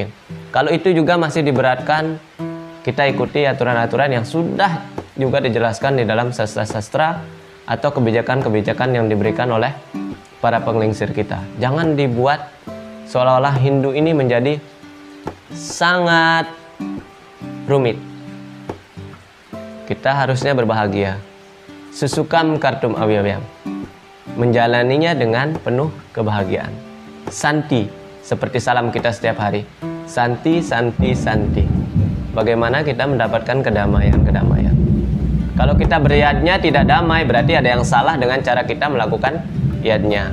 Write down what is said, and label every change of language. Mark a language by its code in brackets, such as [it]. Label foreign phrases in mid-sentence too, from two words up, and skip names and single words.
[id] Kalau itu juga masih diberatkan, kita ikuti aturan-aturan yang sudah juga dijelaskan di dalam sastra-sastra atau kebijakan-kebijakan yang diberikan oleh para penglingsir kita. Jangan dibuat seolah-olah Hindu ini menjadi sangat rumit. Kita harusnya berbahagia. [sa] Susukam kartum avyayam. [id] Menjalaninya dengan penuh kebahagiaan. Santi, seperti salam kita setiap hari. [sa] Santi, santi, santi. [id] Bagaimana kita mendapatkan kedamaian-kedamaian. Kalau kita beryadnya tidak damai, berarti ada yang salah dengan cara kita melakukan yadnya.